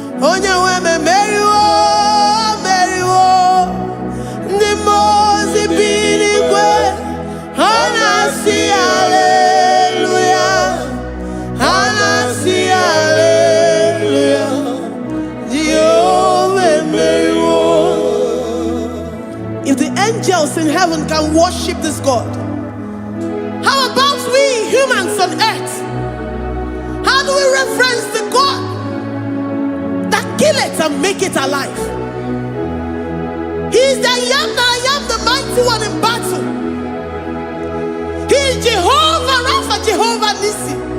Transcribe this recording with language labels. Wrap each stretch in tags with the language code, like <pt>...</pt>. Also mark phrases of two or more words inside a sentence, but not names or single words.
<ig>Onye nwe m emeriwo, emeriwo. Ndị mmụọ ozi bi n'igwe, ha na-asị haleluya, ha na-asị haleluya. Jehova emeriwo.</ig> <en>If the angels in heaven can worship this God, how about we humans on earth? How do we reference the God that killeth and make it alive? He is the I am that I am, the mighty one in battle. He is Jehovah Rapha, Jehovah Nissi.</en>